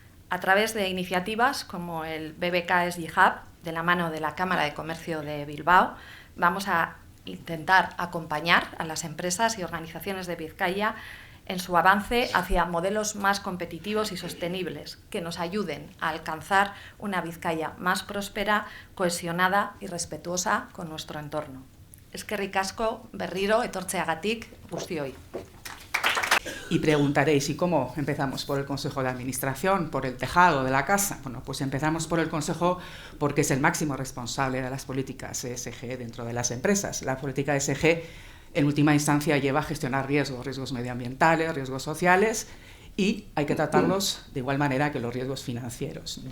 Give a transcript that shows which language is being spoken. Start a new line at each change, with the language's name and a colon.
Spanish: A través de iniciativas como el BBK SG Hub, de la mano de la Cámara de Comercio de Bilbao, vamos a intentar acompañar a las empresas y organizaciones de Vizcaya en su avance hacia modelos más competitivos y sostenibles que nos ayuden a alcanzar una Vizcaya más próspera, cohesionada y respetuosa con nuestro entorno.
Basque: Eskerrik asko berriro etortzeagatik guztioi.
Spanish: Y preguntaréis, ¿y cómo empezamos? ¿Por el Consejo de Administración? ¿Por el tejado de la casa? Bueno, pues empezamos por el Consejo porque es el máximo responsable de las políticas ESG dentro de las empresas. La política ESG, en última instancia, lleva a gestionar riesgos medioambientales, riesgos sociales, y hay que tratarlos de igual manera que los riesgos financieros.